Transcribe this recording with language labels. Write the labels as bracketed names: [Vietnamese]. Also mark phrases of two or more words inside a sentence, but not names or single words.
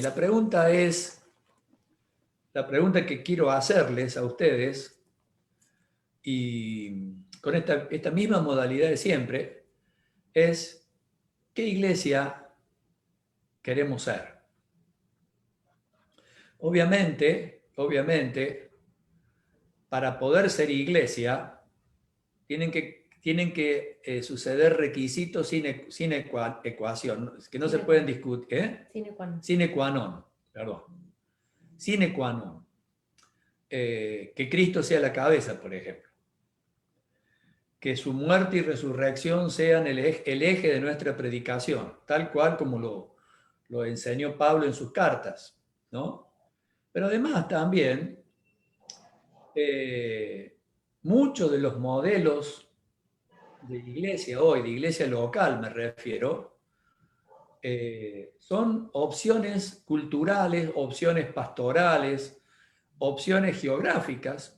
[Spanish] La pregunta que quiero hacerles a ustedes, y con esta misma modalidad de siempre, es ¿qué iglesia queremos ser? Obviamente, para poder ser iglesia, tienen que suceder requisitos sin ecuación, que no se pueden discutir. [Latin] Sine qua non, perdón. Sine qua non. [Spanish] Que Cristo sea la cabeza, por ejemplo. Que su muerte y resurrección sean el eje de nuestra predicación, tal cual como lo enseñó Pablo en sus cartas, ¿no? Pero además también, muchos de los modelos de iglesia hoy, de iglesia local me refiero, son opciones culturales, opciones pastorales, opciones geográficas.